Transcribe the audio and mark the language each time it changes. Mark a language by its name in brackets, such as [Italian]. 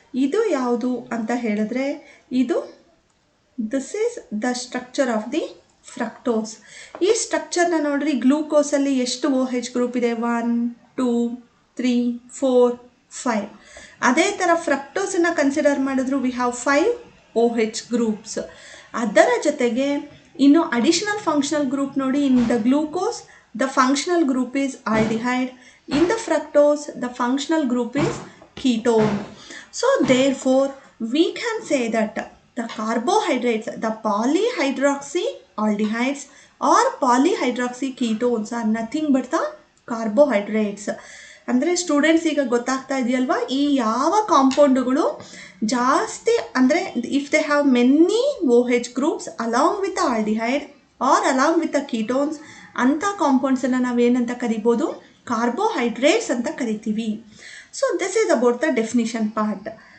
[Kannada] ಇದು ಯಾವುದು ಅಂತ ಹೇಳಿದ್ರೆ, [English] This is the structure of the fructose. [Kannada] ಈ ಸ್ಟ್ರಕ್ಚರ್ನ ನೋಡ್ರಿ, ಗ್ಲೂಕೋಸಲ್ಲಿ ಎಷ್ಟು OH ಗ್ರೂಪ್ ಇದೆ? 1 2 3 4 5. ಅದೇ ಥರ ಫ್ರಕ್ಟೋಸನ್ನು ಕನ್ಸಿಡರ್ ಮಾಡಿದ್ರು, [English] We have 5 OH groups. [Kannada] ಅದರ ಜೊತೆಗೆ ಇನ್ನು ಅಡಿಷನಲ್ ಫಂಕ್ಷನಲ್ ಗ್ರೂಪ್ ನೋಡಿ, [English] In the glucose the functional group is aldehyde, in the fructose the functional group is ketone. So therefore we can say that the carbohydrates, the polyhydroxy aldehydes or polyhydroxy ketones are nothing but the carbohydrates. [Kannada] ಅಂದರೆ students ಈಗ ಗೊತ್ತಾಗ್ತಾ ಇದೆಯಲ್ವಾ, ಈ ಯಾವ ಕಾಂಪೌಂಡುಗಳು ಜಾಸ್ತಿ ಅಂದರೆ [English] if they have many OH groups along with the aldehyde or along with the ketones, [Kannada] ಅಂಥ ಕಾಂಪೌಂಡ್ಸನ್ನು ನಾವೇನಂತ ಕರಿಬೋದು? ಕಾರ್ಬೋಹೈಡ್ರೇಟ್ಸ್ ಅಂತ ಕರಿತೀವಿ. [English] So this is about the definition part.